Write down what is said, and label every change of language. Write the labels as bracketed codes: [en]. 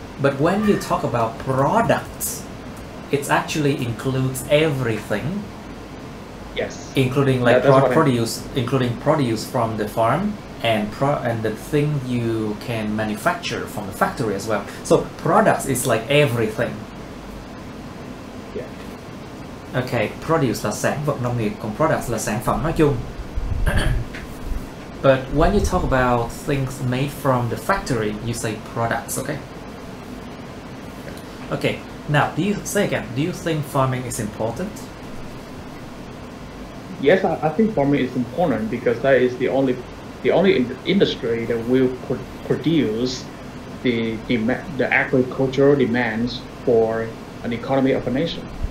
[en] But when you talk about products, it actually includes everything. Yes. Including like including produce from the farm, and the thing you can manufacture from the factory as well. So products is like everything. Yeah. [vi] Okay, produce là sản vật nông nghiệp, còn products là sản phẩm nói chung. [en] But when you talk about things made from the factory, you say products, okay? Okay, now do you think farming is important? Yes, I think farming is important because that is the only industry that will produce the agricultural demands for an economy of a nation.